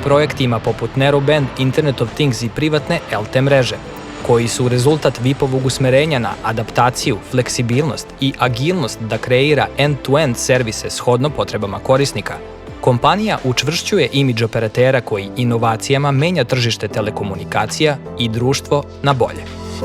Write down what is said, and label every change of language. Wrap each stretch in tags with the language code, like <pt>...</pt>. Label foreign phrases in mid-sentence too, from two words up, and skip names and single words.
<sr>projektima poput Narrowband,</sr> <en>Internet of Things</en> <sr>i privatne LTE mreže, koji su rezultat VIP-ovog usmerenja na adaptaciju, fleksibilnost i agilnost da kreira</sr> <en>end-to-end</en> <sr>servise shodno potrebama korisnika, kompanija učvršćuje imidž operatera koji inovacijama menja tržište telekomunikacija i društvo na bolje.</sr>